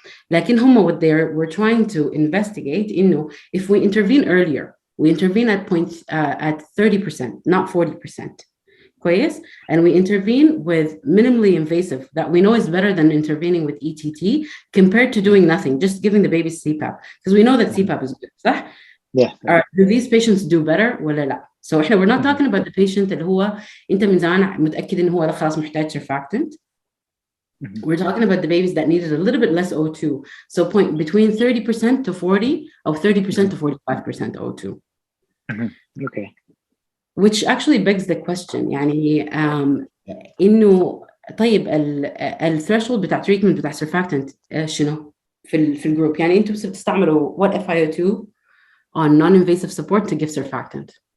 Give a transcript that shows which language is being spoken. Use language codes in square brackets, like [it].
[ar] لكن هم [en] what they were trying to investigate, if we intervene earlier, we intervene at 30%, not 40%. [ar] كويس? [en] And we intervene with minimally invasive that we know is better than intervening with ETT compared to doing nothing, just giving the baby CPAP. Because we know that CPAP is good, [ar] صح? [en] Yeah. Do these patients do better [ar] ولا لا? [en] So we're not talking about the patient [ar] اللي هو أنت من زمان متأكد إنه هو خلاص محتاج surfactant. [en] We're talking about the babies that needed a little bit less O2. So between 30% to 40 or 30% to 45% O2. Okay. Which actually begs the question [ar] يعني إنه طيب [en] الثreshold بتاع treatment بتاع surfactant [ar] شنو في الجروب يعني أنتم بتستعملوا [en] what FiO2 on non-invasive support to give surfactant?